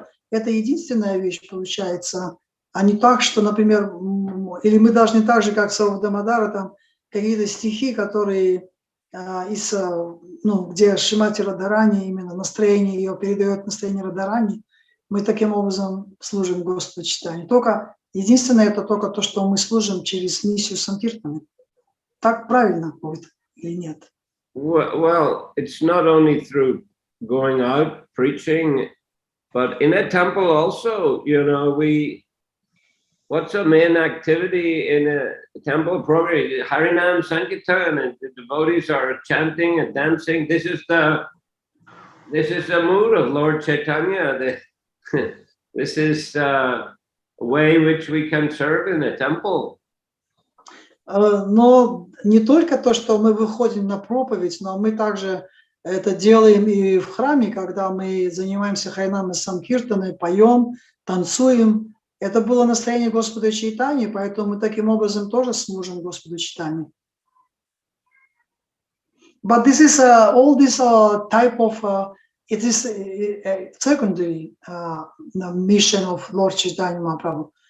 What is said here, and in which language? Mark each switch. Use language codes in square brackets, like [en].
[ru] Это единственная вещь получается, а не так, что, например, или мы должны так же, как Саруп Дамодара, там какие-то стихи, которые где Шримати Радарани, именно настроение ее передает настроение Радарани, мы таким образом служим Господу Чайтаньи. Только единственное, это только то, что мы служим через миссию Санкиртаны. Так правильно будет или нет? [en] Well, it's not only through going out preaching, but in a temple also, you know, what's the main activity in a temple program? Harinam Sankirtan, and the devotees are chanting and dancing. This is the mood of Lord Chaitanya. This is a way which we can serve in a temple. [ru] Но не только то, что мы выходим на проповедь, но мы также это делаем и в храме, когда мы занимаемся Харинамой Санкиртаной, поем, танцуем. Это было настроение Господа Чайтаньи, поэтому мы таким образом тоже служим Господу Чайтаньи. [en] But this is all this type of it is a secondary mission of Lord Chaitanya Mahaprabhu.